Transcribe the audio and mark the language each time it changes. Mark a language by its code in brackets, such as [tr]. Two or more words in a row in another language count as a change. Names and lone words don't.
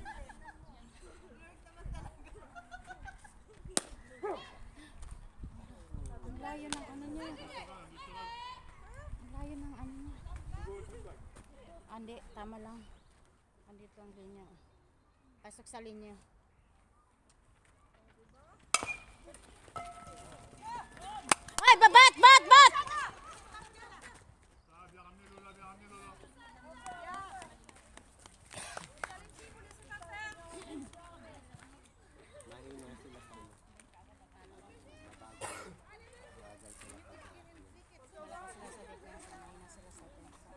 [tl] Ang layo ng ano niya. Ang layo ng ano niya. Hindi, tama lang. Andito ang linya. Pasok sa linya. Ay, bat! [fr] Bien ramené Lola. [tl] Mahina sila sa ano. Mabagal. Mabagal sila pag Malakas sila sa defense, mahina sila sa defense.